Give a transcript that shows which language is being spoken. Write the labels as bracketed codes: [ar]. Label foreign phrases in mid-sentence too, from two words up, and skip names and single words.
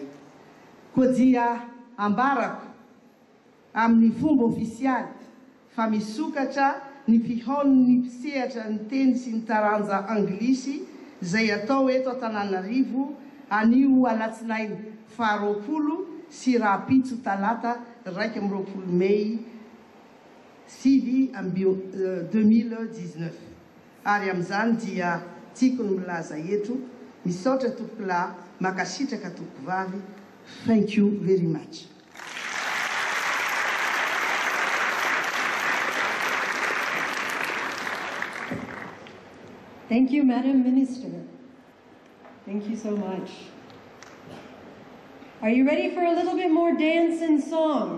[mg] Koa dia ambarako amin'ny fomba ofisialy fa misokatra ny fihaon'ny mpisehatra ny teny sy ny taranja anglisy izay atao eto Antananarivo anio alatsinainy 20 sy rapitso talata 20 Mei 2019. Ary amin'izany dia tiako ny milaza eto, misaotra tompokolahy, makasitraka tompovavy. [en] Thank you very much. Thank you, Madam Minister. Thank you so much. Are you ready for a little bit more dance and song?